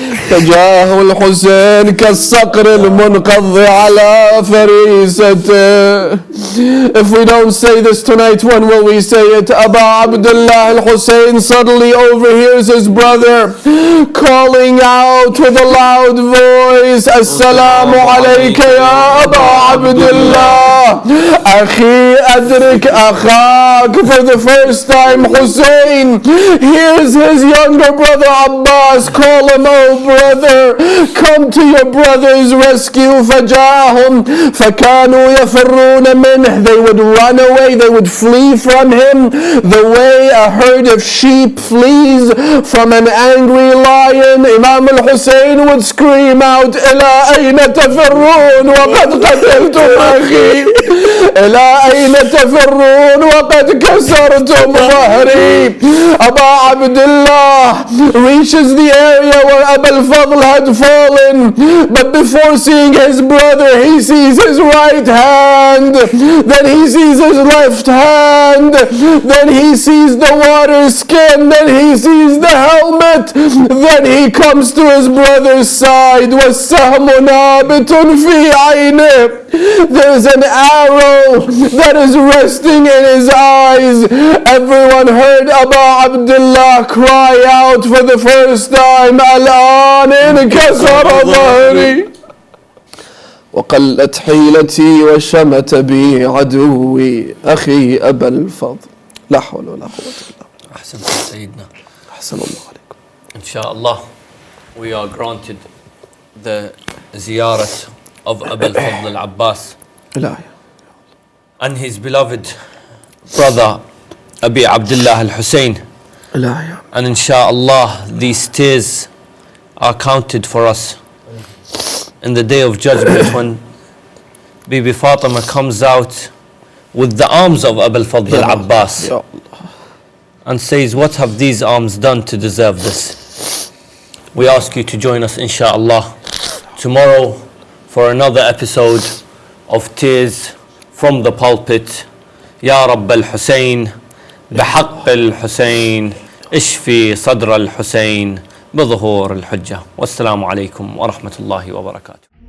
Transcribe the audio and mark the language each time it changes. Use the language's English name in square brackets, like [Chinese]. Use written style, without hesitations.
[Arabic] فجاءه الحسين كالصقر المنقض على فريسته. [English] If we don't say this tonight, when will we say it? Aba Abdullah al-Hussein suddenly overhears his brother calling out with a loud voice, [Arabic] Assalamu alayka ya Aba Abdullah, Akhi adrik akhak. [English] For the first time, Hussein hears his younger brother Abbas call him, oh brother, come to your brother's rescue. [Arabic] فجاءهم فكانوا يفرون منه. [English] They would run away, they would flee from him the way a herd of sheep flees from an angry lion. Imam al-Hussein would scream out, [Arabic] إلى أين تفرون وقد قتلتم أخي, إلى أين تفرون وقد كسرتم ظهري. [English] Aba Abdullah reaches the area where Abu al-Fadl had fallen, but before seeing his brother, he sees his right hand, then he sees his left hand, then he sees the water skin, then he sees the helmet, then he comes to his brother's side. [Arabic] وَالسَّهْمُ نَابِتٌ فِي عَيْنِهِ. [English] There's an arrow that is resting in his eyes. Everyone heard Abu Abdullah cry out for the first time, [Arabic] الآن انكسر ظهري وقلت حيلتي وشمت بي عدوي أخي أبا الفضل. لا حول ولا قوة إلا بالله. أحسنت سيدنا. أحسن الله عليكم. [English] Inshallah, we are granted the ziyarat of Abu al-Fadl al-Abbas and his beloved brother Abi Abdullah al-Hussein. And inshallah, these tears are counted for us in the day of judgment when Bibi Fatima comes out with the arms of Abu al-Fadl al-Abbas and says, what have these arms done to deserve this? We ask you to join us inshallah tomorrow for another episode of Tears from the Pulpit. [Arabic] Ya Rabb al-Hussein, بحق الحسين اشفي صدر الحسين بظهور الحجة. والسلام عليكم ورحمة الله وبركاته.